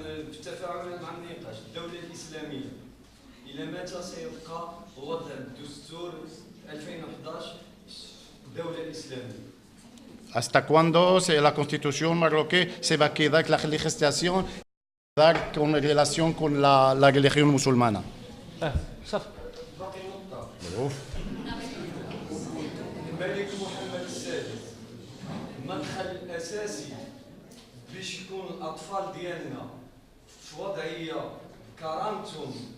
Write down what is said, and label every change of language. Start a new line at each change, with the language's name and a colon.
Arabic: في التفاعل مع النقاش، الدولة الإسلامية إلى متى سيبقى وضع الدستور 2011 الدولة الإسلامية؟
Spanish: ¿Hasta cuándo la constitución marroquí se va a quedar la legislación con relación con la religión musulmana?
Arabic: صح. باقي نقطة. الملك محمد السادس المدخل الأساسي باش يكون الأطفال ديالنا في وضعية كرامتهم